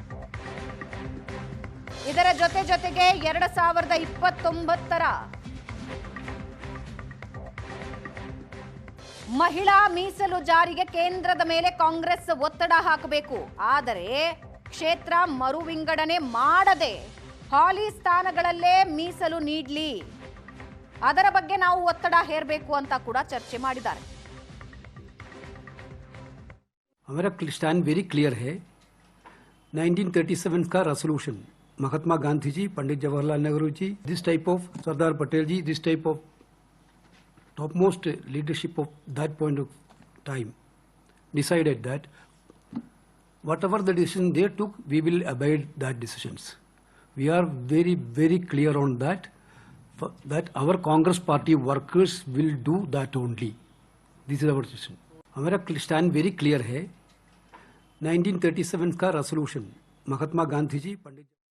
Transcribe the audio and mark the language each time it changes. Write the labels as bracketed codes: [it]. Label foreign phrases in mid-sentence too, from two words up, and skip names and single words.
[kn] ಇದರ ಜೊತೆಗೆ 2029ರ ಮಹಿಳಾ ಮೀಸಲು ಜಾರಿಗೆ ಕೇಂದ್ರದ ಮೇಲೆ ಕಾಂಗ್ರೆಸ್ ಒತ್ತಡ ಹಾಕಬೇಕು. ಆದರೆ ಕ್ಷೇತ್ರ ಮರು ವಿಂಗಡಣೆ ಮಾಡದೆ ಹಾಲಿ ಸ್ಥಾನಗಳಲ್ಲೇ ಮೀಸಲು ನೀಡಲಿ. ಅದರ ಬಗ್ಗೆ ನಾವು ಒತ್ತಡ ಹೇರಬೇಕು ಅಂತ ಕೂಡ ಚರ್ಚೆ ಮಾಡಿದ್ದಾರೆ. [hi] हमारा [en] stand very clear [hi] है. [en] 1937 का रेजोल्यूशन, महात्मा गांधी जी, पंडित जवाहरलाल नेहरू जी, this type of सरदार पटेल जी, this type of topmost leadership of that point of time decided that whatever the decision they took, we will abide that decisions. We are very, very clear on that, that our Congress party workers will do that only. This is our decision. [hi] हमारा stand very clear है. 1937 का रेजोल्यूशन, महात्मा गांधी जी, पंडित